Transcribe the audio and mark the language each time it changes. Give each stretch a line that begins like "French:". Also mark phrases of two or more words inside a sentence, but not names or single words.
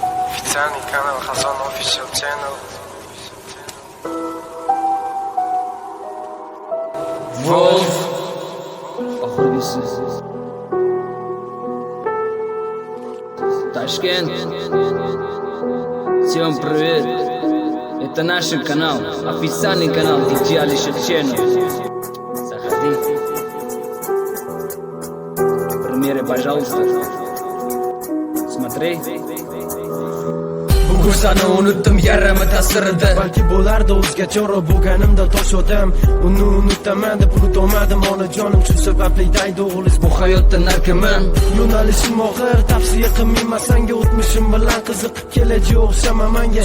Russian: Официальный канал Hasan Official Channel.
English: Wolf.
Uzbek: Oxirgisi. Tashkent.
Russian: Всем привет. Это наш канал. Официальный канал D J Alisher Channel. Заходи. Примеры, пожалуйста. Смотри.
Uzbek: Bugun sani unutdim yarami ta'sirida. Balki bo'lardi o'zgacha, ro bo'lganimda tosh odam. Uni unutaman deb unutolmadim, onajonim, shu sababli daydi o'g'liz bu hayotda narkoman. Yo'nalishim og'ir, tavsiya qilmayman sanga, o'tmishim bilan qiziqib kelajak o'xshama manga.